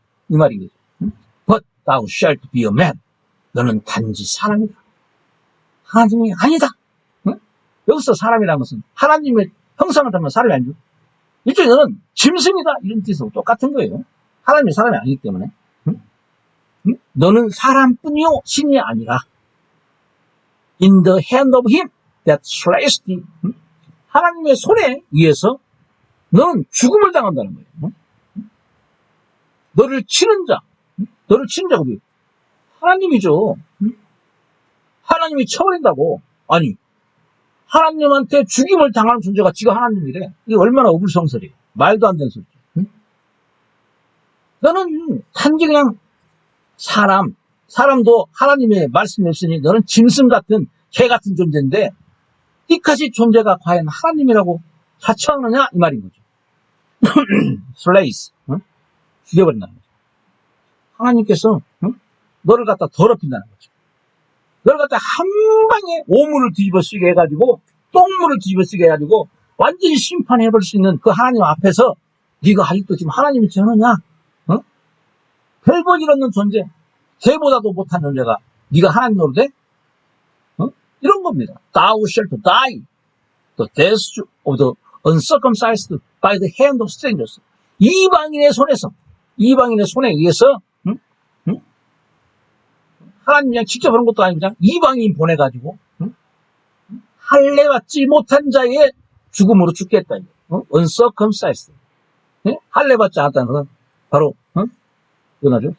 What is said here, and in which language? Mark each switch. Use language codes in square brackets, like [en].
[ko] 이 말이겠죠. [en] But thou shalt be a man. [ko] 너는 단지 사람이다. 하나님이 아니다. 여기서 사람이라는 것은 하나님의 형상을 담은 사람이 아니죠. 일종의 너는 짐승이다. 이런 뜻으로 똑같은 거예요. 하나님이 사람이 아니기 때문에. 너는 사람뿐이요 신이 아니라 [en] in the hand of him that slays thee. [ko] 하나님의 손에 의해서 너는 죽음을 당한다는 거예요. 너를 치는 자가 누구예요? 하나님이죠. 하나님이 쳐버린다고. 아니 하나님한테 죽임을 당하는 존재가 지가 하나님이래. 이게 얼마나 어불성설이에요. 말도 안 되는 소리죠. 너는 단지 그냥 사람도 하나님의 말씀이 없으니 너는 짐승 같은 개 같은 존재인데 이까지 존재가 과연 하나님이라고 자처하느냐 이 말인 거죠. 슬레이스 죽여버린다는 거죠. 하나님께서 너를 갖다 더럽힌다는 거죠. 너를 갖다 한 방에 오물을 뒤집어 쓰게 해가지고 똥물을 뒤집어 쓰게 해가지고 완전히 심판해버릴 수 있는 그 하나님 앞에서 네가 아직도 지금 하나님이 전하냐? 별볼 일 없는 존재 걔보다도 못한 존재가 네가 하나님 노릇해? 이런 겁니다. [en] Thou shalt die the death of the uncircumcised by the hand of strangers. [ko] 이방인의 손에 의해서 하나님 그냥 직접 그런 것도 아니고 그냥 이방인 보내가지고 할례받지 못한 자의 죽음으로 죽겠다. [en] uncircumcised. [ko] 할례받지 않았다는 것은 바로 그거죠.